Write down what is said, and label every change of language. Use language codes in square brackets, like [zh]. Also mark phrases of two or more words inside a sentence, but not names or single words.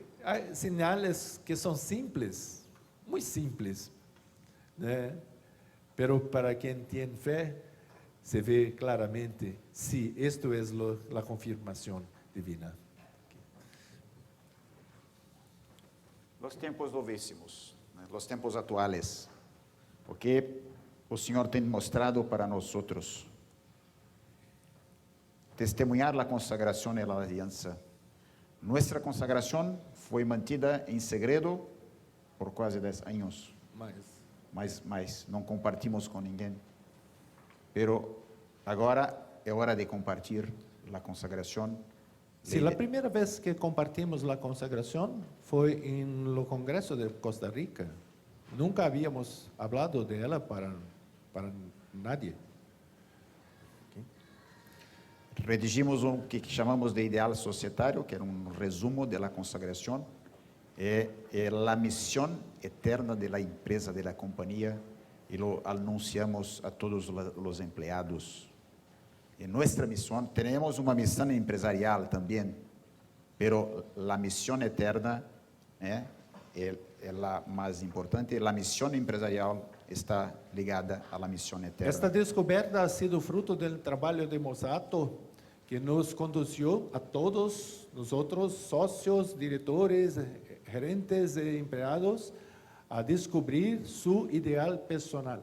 [es] Hay señales que son simples, muy simples, ¿no? Pero para quien tiene fe, se ve claramente si esto es la confirmación divina. Los tiempos novísimos, né? Los tiempos [pt] atuales, o que o Senhor tem mostrado para nós outros. Testemunhar a consagração e a aliança. Nossa consagração foi mantida em segredo por quase 10 anos, mas não compartimos com ninguém. Pero agora é hora de compartilhar a consagração. [es] Sí, la primera vez que compartimos la consagración fue en el Congreso de Costa Rica. Nunca habíamos hablado de ella para nadie. [pt] Redigimos o que chamamos de ideal societário, que era resumo da consagração, é a missão eterna da empresa, da companhia, e [es] lo anunciamos [pt] a todos os empregados. [es] En nuestra misión, tenemos una misión empresarial también, pero la misión eterna es la más importante. La misión empresarial está ligada a la misión eterna. Esta descoberta ha sido fruto del trabajo de Mosato, que nos condució a todos nosotros, socios, directores, gerentes e empleados, a descubrir su ideal personal.